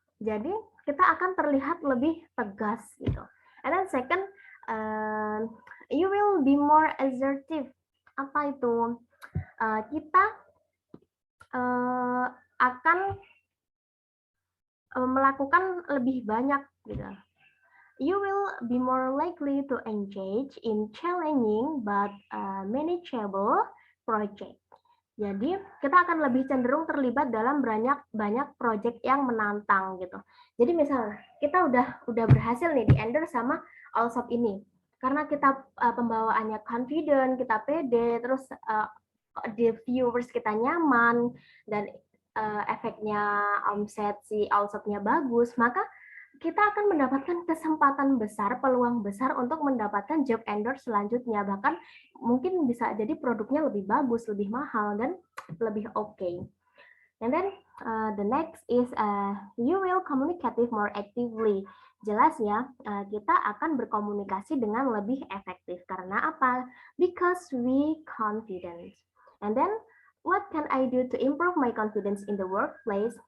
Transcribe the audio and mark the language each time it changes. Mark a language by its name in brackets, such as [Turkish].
[Indonesian] Jadi kita akan terlihat lebih tegas gitu. [English] And then second, you will be more assertive. [Indonesian] Apa itu? Kita akan melakukan lebih banyak gitu. [English] You will be more likely to engage in challenging but manageable project. [Indonesian] Jadi kita akan lebih cenderung terlibat dalam banyak project yang menantang gitu. Jadi misalnya kita udah berhasil nih di endorse sama Allshop ini, karena kita pembawaannya confident, kita pede, terus the viewers kita nyaman dan efeknya omset si Allshop-nya bagus, maka kita akan mendapatkan kesempatan besar, peluang besar untuk mendapatkan job endorse selanjutnya. Bahkan mungkin bisa jadi produknya lebih bagus, lebih mahal, dan lebih oke. [English] And then the next is you will communicate more actively. [Indonesian] Jelas ya, kita akan berkomunikasi dengan lebih efektif. Karena apa? [English] Because we confident. And then what can I do to improve my confidence in the workplace?